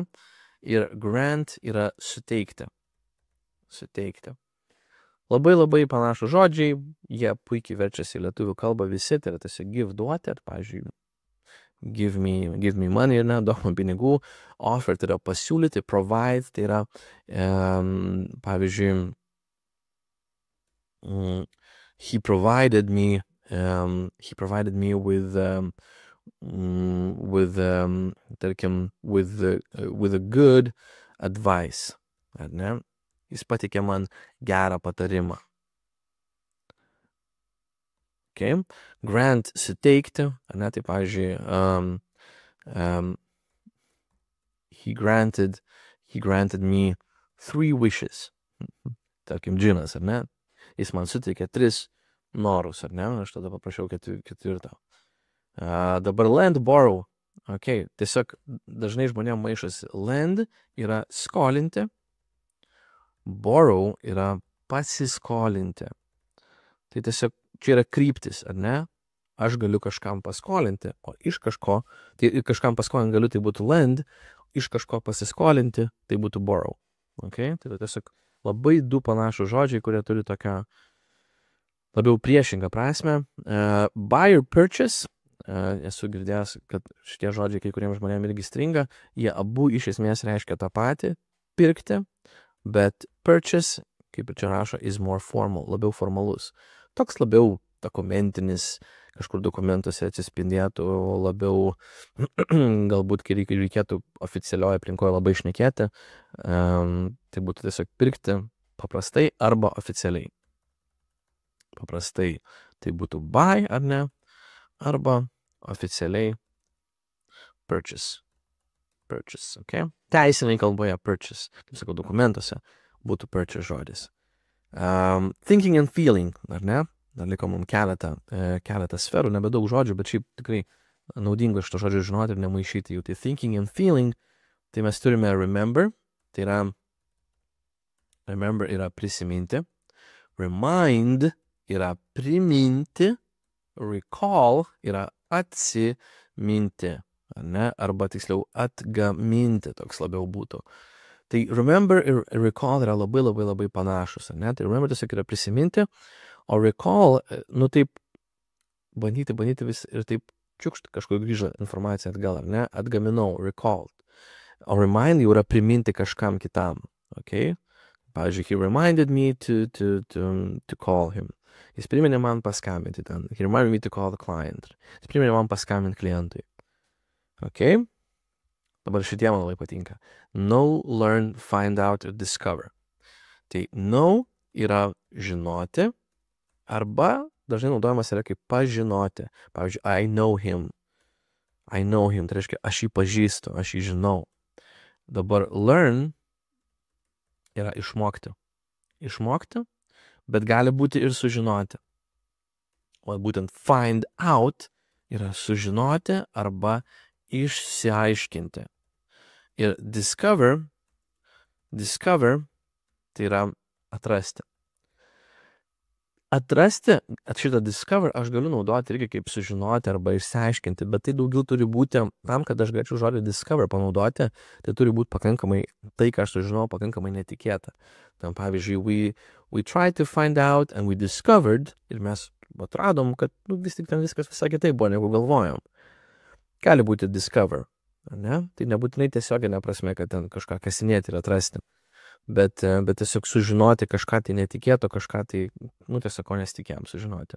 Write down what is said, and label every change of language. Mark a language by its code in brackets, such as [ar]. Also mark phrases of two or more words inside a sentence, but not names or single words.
[lt] Ir grant yra suteikti. Labai panašų žodžiai, jie puikiai verčiasi į lietuvių kalbą visi, tai yra tiesiog give duoti, ar, pavyzdžiui, [en] give me money, [lt] ne, duok man pinigų, offer tai yra pasiūlyti, provide tai yra, pavyzdžiui, [en] he provided me tarkim, with a good advice, [lt] ar ne? Jis pateikė man gerą patarimą. Okay. Grant suteikti, ar ne? Tai pavyzdžiui, [en] he granted me 3 wishes. [lt] Tarkim, džinas, ar ne? Jis man suteikė 3 norus, ar ne? Aš tada paprašiau 4. Dabar [en] lend, borrow. [lt] Okay. Tiesiog dažnai žmonėms maišosi. Lend yra skolinti, borrow yra pasiskolinti. Tai tiesiog čia yra kryptis, ar ne? Aš galiu kažkam paskolinti, o iš kažko, tai kažkam paskolinti galiu, tai būtų lend, iš kažko pasiskolinti, tai būtų borrow. Okay? Tai tiesiog labai 2 panašus žodžiai, kurie turi tokią labiau priešingą prasme. [en] Buy or purchase, [lt] esu girdėjęs, kad šitie žodžiai kai kuriems žmonėms irgi stringa, jie abu iš esmės reiškia tą patį, pirkti, bet purchase, kaip ir čia rašo, [en] is more formal, [lt] labiau formalus. Toks labiau dokumentinis, kažkur dokumentuose atsispindėtų, labiau galbūt, kai reikėtų oficialioje aplinkoje labai šnekėti, tai būtų tiesiog pirkti paprastai arba oficialiai. Paprastai tai būtų buy, ar ne, arba oficialiai purchase. [en] Purchase, okay? [lt] Teisinai kalboje purchase, kaip sakau, dokumentuose būtų purchase žodis. [en] Thinking and feeling, [lt] ar ne? Dar liko mums keletą sferų, nebedaug žodžių, bet šiaip tikrai naudinga šito žodžio žinoti ir nemaišyti jų. Tai [en] thinking and feeling, [lt] tai mes turime remember, tai yra remember yra prisiminti, remind yra priminti, recall yra atsiminti, ar ne? Arba tiksliau atgaminti, toks labiau būtų. Tai remember ir recall yra labai panašus, ar ne? Tai remember tiesiog yra prisiminti, o recall, nu taip, bandyti vis ir taip čiukšt kažkur grįžo informacija atgal, ar ne? Atgaminau, recalled. O remind jau yra priminti kažkam kitam, okay? Pavyzdžiui, [en] he reminded me to call him. [lt] Jis priminė man paskambinti ten. [en] He reminded me to call the client. [lt] Jis priminė man paskambinti klientui. Okay? Dabar šitie man labai patinka. [en] Know, learn, find out, discover. [lt] Tai know yra žinoti, arba dažnai naudojamas yra kaip pažinoti. Pavyzdžiui, [en] I know him. I know him. [lt] Tai reiškia, aš jį pažįstu, aš jį žinau. Dabar learn yra išmokti. Išmokti, bet gali būti ir sužinoti. O būtent [en] find out [lt] yra sužinoti arba išsiaiškinti. Ir discover tai yra atrasti. Atrasti, šitą discover aš galiu naudoti irgi kaip sužinoti arba išsiaiškinti, bet tai daugiau turi būti, tam, kad aš galėčiau žodį discover panaudoti, tai turi būti pakankamai, tai, ką aš sužinau, pakankamai netikėta. Tam pavyzdžiui, [en] we tried to find out and we discovered, [lt] ir mes atradom, kad vis tik ten viskas visai kitaip buvo, negu galvojom. Gali būti discover, ne? Tai nebūtinai tiesioginė prasme, kad ten kažką kasinėti ir atrasti. Bet tiesiog sužinoti kažką tai netikėto, kažką tai, tiesiog ko nesitikėjom sužinoti.